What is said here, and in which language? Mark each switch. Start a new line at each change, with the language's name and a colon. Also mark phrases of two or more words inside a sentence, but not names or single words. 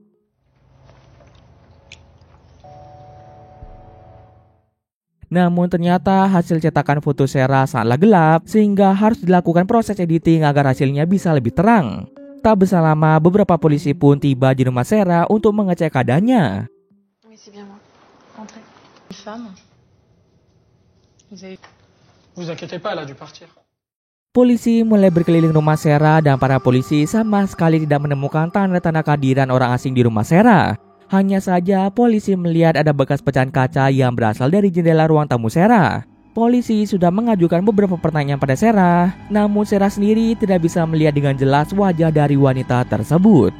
Indonesian: Namun ternyata hasil cetakan foto Sarah sangatlah gelap, sehingga harus dilakukan proses editing agar hasilnya bisa lebih terang. Tak berselang lama, beberapa polisi pun tiba di rumah Sarah untuk mengecek keadaannya.
French: Vous inquiétez pas, elle a dû partir.
Indonesian: Polisi mulai berkeliling rumah Sarah dan para polisi sama sekali tidak menemukan tanda-tanda kehadiran orang asing di rumah Sarah. Hanya saja polisi melihat ada bekas pecahan kaca yang berasal dari jendela ruang tamu Sarah. Polisi sudah mengajukan beberapa pertanyaan pada Sarah, namun Sarah sendiri tidak bisa melihat dengan jelas wajah dari wanita tersebut.